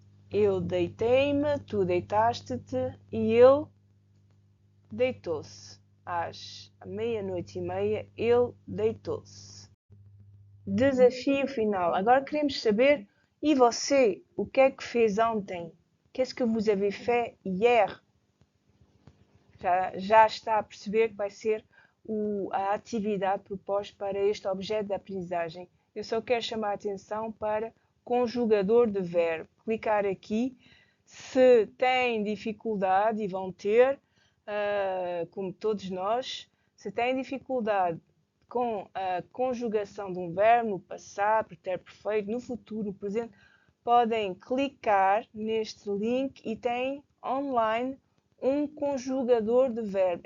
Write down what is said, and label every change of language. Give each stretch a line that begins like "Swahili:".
Portuguese: Eu deitei-me, tu deitaste-te e ele deitou-se. Às 00h30, ele deitou-se. Desafio final. Agora queremos saber, e você, o que é que fez ontem?
French: Qu'est-ce que vous avez fait hier?
Portuguese: Já está a perceber que vai ser a atividade proposta para este objeto de aprendizagem. Eu só quero chamar a atenção para conjugador de verbo. Clicar aqui. Se têm dificuldade, e vão ter, como todos nós, se têm dificuldade com a conjugação de um verbo no passado, pretérito perfeito, no futuro, no presente, podem clicar neste link e têm online um conjugador de verbo.